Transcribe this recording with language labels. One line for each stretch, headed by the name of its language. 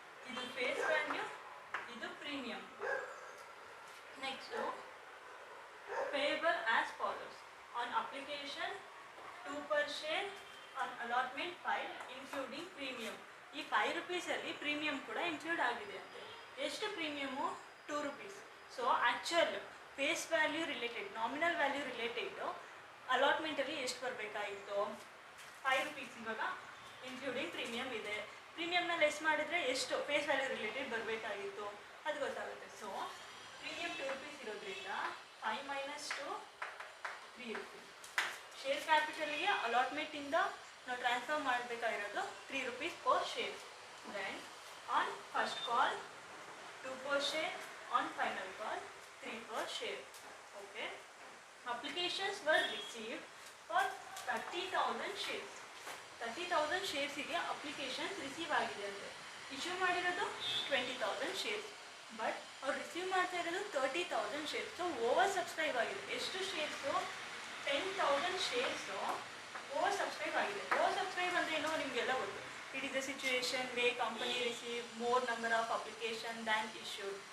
Kannada: ಇದು face value, ಇದು premium. Next
English: Payable as follows. On application 2 per share on allotment file including premium.
Kannada: ಈ 5 ರುಪೀಸಲ್ಲಿ premium ಕೂಡ include ಆಗಿದೆ ಅಂತೆ. ಎಷ್ಟು premium,
English: 2 rupees. So actual face value related,
Kannada: nominal value related ಅಲಾಟ್ಮೆಂಟಲ್ಲಿ ಎಷ್ಟು ಬರಬೇಕಾಗಿತ್ತು? 5 rupees ಇವಾಗ ಇನ್ಕ್ಲೂಡಿಂಗ್ ಪ್ರೀಮಿಯಮ್ ಇದೆ. ಪ್ರೀಮಿಯಮ್ನ ಲೆಸ್ ಮಾಡಿದರೆ ಎಷ್ಟು ಫೇಸ್ ವ್ಯಾಲ್ಯೂ ರಿಲೇಟೆಡ್ ಬರಬೇಕಾಗಿತ್ತು ಅದು ಗೊತ್ತಾಗುತ್ತೆ. ಸೊ ಪ್ರೀಮಿಯಮ್ 2 rupees ಇರೋದ್ರಿಂದ 5 minus 2 3 rupees. ಶೇರ್ ಕ್ಯಾಪಿಟಲ್ಗೆ ಅಲಾಟ್ಮೆಂಟಿಂದ ನಾವು ಟ್ರಾನ್ಸ್ಫರ್ ಮಾಡಬೇಕಾಗಿರೋದು 3 rupees per share.
English: Then on first call 2 per share, on final call 3 per share. Okay. Applications were received for 30,000 shares.
Kannada: 30,000 ಶೇರ್ಸಿಗೆ applications receive ಆಗಿದೆ ಅಂದರೆ issue ಮಾಡಿರೋದು 20,000 shares, but ಅವ್ರು receive ಮಾಡ್ತಾ ಇರೋದು 30,000 shares. So over subscribe ಆಗಿದೆ. ಎಷ್ಟು shares? 10,000 shares over subscribe ಆಗಿದೆ. Over subscribe ಅಂದರೆ ಏನೋ ನಿಮಗೆಲ್ಲ ಗೊತ್ತು.
English: It is the situation way company receive more number of application than issued.